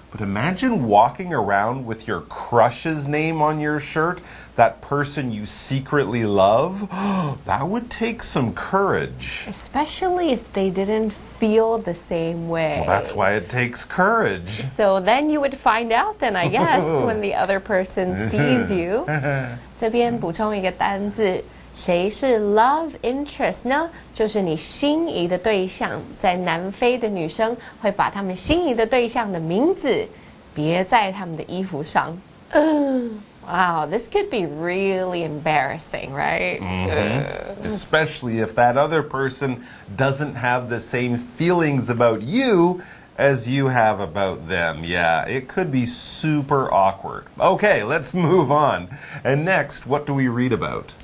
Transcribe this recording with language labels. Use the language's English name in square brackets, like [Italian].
[English] But imagine walking around with your crush's name on your shirt, that person you secretly love. That would take some courage. Especially if they didn't feel the same way. Well, that's why it takes courage. So then you would find out then, I guess, when the other person sees you. [Chinese] 这边补充一个单字，谁是 love interest 呢？就是你心仪的对象。在南非的女生会把她们心仪的对象的名字别在她们的衣服上。 [English] Wow, this could be really embarrassing, right? Especially if that other person doesn't have the same feelings about you as you have about them. Yeah, it could be super awkward. Okay, let's move on. And next, what do we read about?